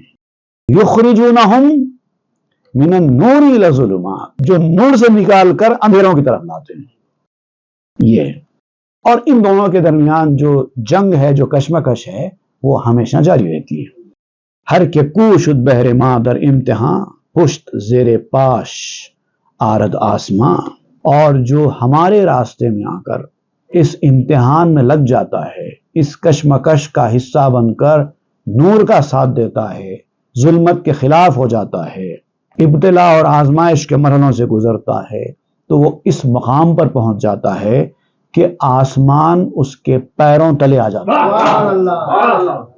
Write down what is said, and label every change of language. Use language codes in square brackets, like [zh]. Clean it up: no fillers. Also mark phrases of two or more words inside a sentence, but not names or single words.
[ar] یخرجونہم من النور الی الظلمات، [ur] جو نور سے نکال کر اندھیروں کی طرف لاتے ہیں۔ یہ اور ان دونوں کے درمیان جو جنگ ہے، جو کشمکش ہے، وہ ہمیشہ جاری رہتی ہے۔ [fa] ہر کے کو شد بہر ماں در امتحان، پشت زیر پاش آرد آسماں۔ [ur] اور جو ہمارے راستے میں آ کر اس امتحان میں لگ جاتا ہے، اس کشمکش کا حصہ بن کر نور کا ساتھ دیتا ہے، ظلمت کے خلاف ہو جاتا ہے، ابتلا اور آزمائش کے مرحلوں سے گزرتا ہے، تو وہ اس مقام پر پہنچ جاتا ہے کہ آسمان اس کے پیروں تلے آ جاتا ہے۔